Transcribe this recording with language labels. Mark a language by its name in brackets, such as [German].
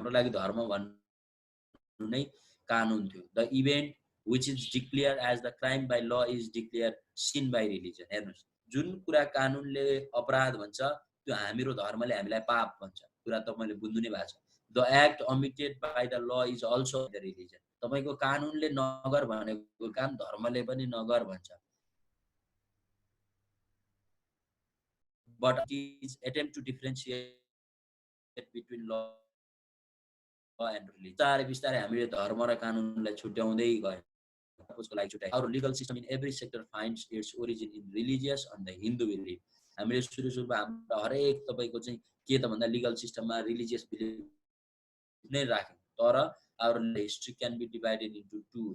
[Nepali] हाम्रो लागि धर्म भन्नु नै कानुन थियो। [English] The event which is declared as the crime by law is declared sin by religion। [Nepali] हेर्नुस्, जुन कुरा कानुनले अपराध भन्छ त्यो हाम्रो धर्मले हामीलाई पाप भन्छ, कुरा तपाईले बुझ्नु नै भएको छ। [English] The act omitted by the law is also the religion। [Nepali] तपाईको कानुनले नगर भनेको काम धर्मले पनि नगर भन्छ। [English] but it is attempt to differentiate between law and religion। [Nepali] बिस्तारै बिस्तारै हामीले धर्म र कानुनलाई छुट्याउँदै गयौं। उसको लागि छुट्याए। [English] Our legal system in every sector finds its origin in religious and the Hindu belief। [Nepali] हामीले सुरुमा हाम्रो हरेक तपाईको चाहिँ के त भन्दा लिगल सिस्टममा रिलिजियस बिलिफ नै राख्यौं। [English] तर our history can be divided into two।